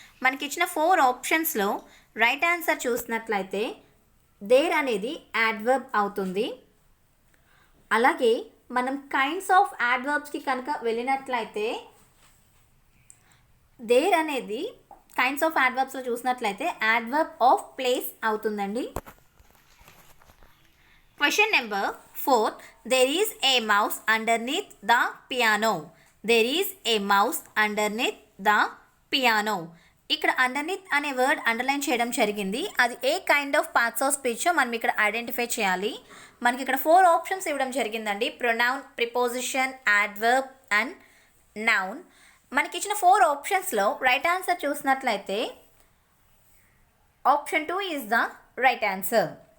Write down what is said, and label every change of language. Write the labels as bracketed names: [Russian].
[Telugu] మనకి ఇచ్చిన 4 ఆప్షన్స్లో రైట్ ఆన్సర్ చూసినట్లయితే దేర్ అనేది యాడ్వర్బ్ అవుతుంది. అలాగే మనం కైండ్స్ ఆఫ్ యాడ్వర్బ్స్కి కనుక వెళ్ళినట్లయితే దేర్ అనేది కైండ్స్ ఆఫ్ యాడ్వర్బ్స్లో చూసినట్లయితే యాడ్వర్బ్ ఆఫ్ ప్లేస్ అవుతుందండి. [English] Question number 4. There is a mouse underneath the piano. There is a mouse underneath the piano. [Telugu] ఇక్కడ అండర్నీత్ అనే వర్డ్ అండర్లైన్ చేయడం జరిగింది. అది ఏ kind of parts of speech మనం ఇక్కడ ఐడెంటిఫై చేయాలి. మనకి ఇక్కడ 4 ఆప్షన్స్ ఇవ్వడం జరిగిందండి, pronoun, preposition, adverb and noun. మనకి ఇచ్చిన 4 ఆప్షన్స్లో రైట్ ఆన్సర్ చూసినట్లయితే [English] Option 2 is the right answer.